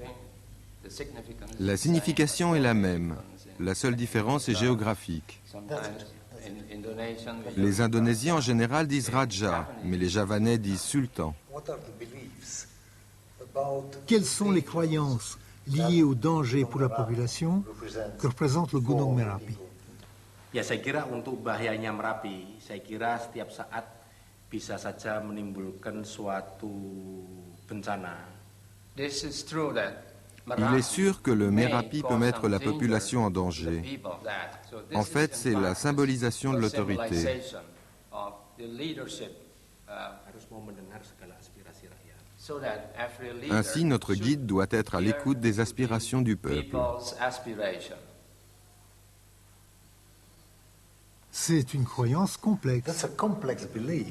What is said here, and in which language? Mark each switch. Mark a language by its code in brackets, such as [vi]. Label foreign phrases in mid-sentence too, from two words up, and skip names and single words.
[fr] La signification est la même. La seule différence est géographique. Les Indonésiens en général disent Raja, mais les Javanais disent Sultan. Quelles sont les croyances liées au danger pour la population que représente le Gunung Merapi? [id] Ya saya kira untuk bahayanya Merapi, saya kira setiap saat bisa saja menimbulkan suatu bencana. [fr] Il est sûr que le Merapi peut mettre la population en danger. En fait, c'est la symbolisation de l'autorité. Ainsi, notre guide doit être à l'écoute des aspirations du peuple. C'est une croyance complexe. [en] That's a complex belief.